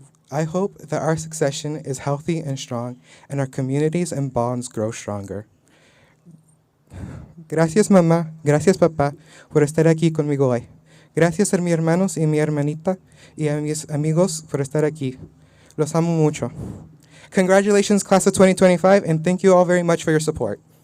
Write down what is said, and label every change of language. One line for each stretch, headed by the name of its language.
English: I hope that our succession is healthy and strong, and our communities and bonds grow stronger.
Spanish: Gracias, mamá. Gracias, papá, por estar aquí conmigo hoy. Gracias a mis hermanos y mi hermanita y a mis amigos por estar aquí. Los amo mucho.
English: Congratulations, Class of 2025, and thank you all very much for your support.